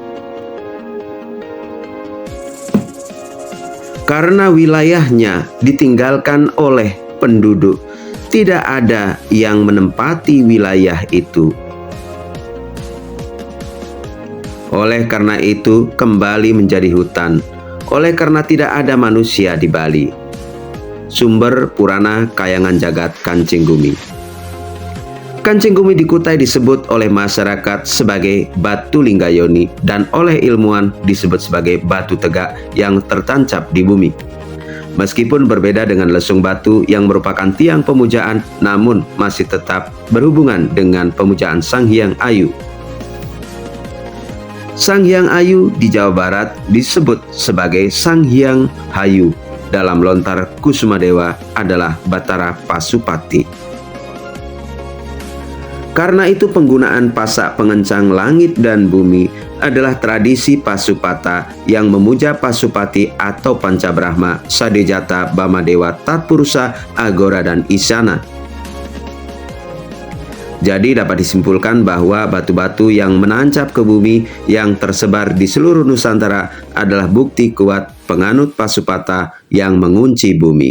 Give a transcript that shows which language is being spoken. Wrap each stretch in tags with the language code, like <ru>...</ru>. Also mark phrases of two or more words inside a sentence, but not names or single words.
<id>Karena wilayahnya ditinggalkan oleh penduduk, tidak ada yang menempati wilayah itu. Oleh karena itu, kembali menjadi hutan. Oleh karena tidak ada manusia di Bali. Sumber Purana Kayangan Jagat Kancing Gumi. Kancing Gumi di Kutai disebut oleh masyarakat sebagai batu linggayoni dan oleh ilmuwan disebut sebagai batu tegak yang tertancap di bumi. Meskipun berbeda dengan lesung batu yang merupakan tiang pemujaan, namun masih tetap berhubungan dengan pemujaan Sang Hyang Ayu. Sang Hyang Ayu di Jawa Barat disebut sebagai Sang Hyang Hayu. Dalam lontar Kusumadewa adalah Batara Pasupati. Karena itu penggunaan pasak pengencang langit dan bumi adalah tradisi Pasupata yang memuja Pasupati atau Pancabrahma, Sadejata, Bamadewa, Tatpurusa, Agora, dan Isyana. Jadi dapat disimpulkan bahwa batu-batu yang menancap ke bumi yang tersebar di seluruh Nusantara adalah bukti kuat penganut Pasupata yang mengunci bumi.</id>